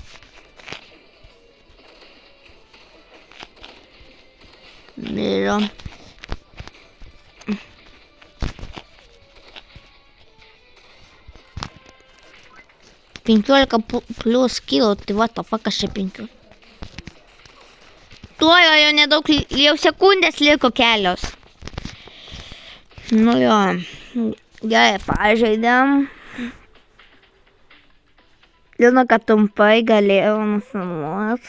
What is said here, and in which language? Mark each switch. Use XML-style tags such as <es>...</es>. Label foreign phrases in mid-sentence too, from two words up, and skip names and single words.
<lt>Miro. Penkiolika plus kilo, tai</lt> <en>what the fuck,</en> <lt>aš čia 5. Tuojo jau nedaug, jau sekundės liko kelios. Nu jo, gerai, pažaidėm. Žinau, kad trumpai galėjau nufilmuot.</lt>